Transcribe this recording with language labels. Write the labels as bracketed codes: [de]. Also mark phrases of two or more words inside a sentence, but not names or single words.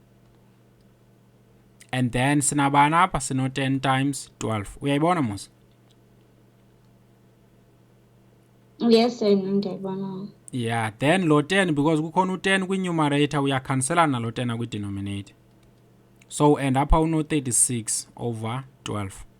[xh] And then sinabani apha sino-10 times 12. Uyayibona musa? [en] Yes, sir, ndiyayibona. Yeah, then [xh] lo 10 because kukhona u10 kwi-numerator uyakhanselana nalo 10 kwi-denominator. [en] So and [xh] apha uno-36 over 12.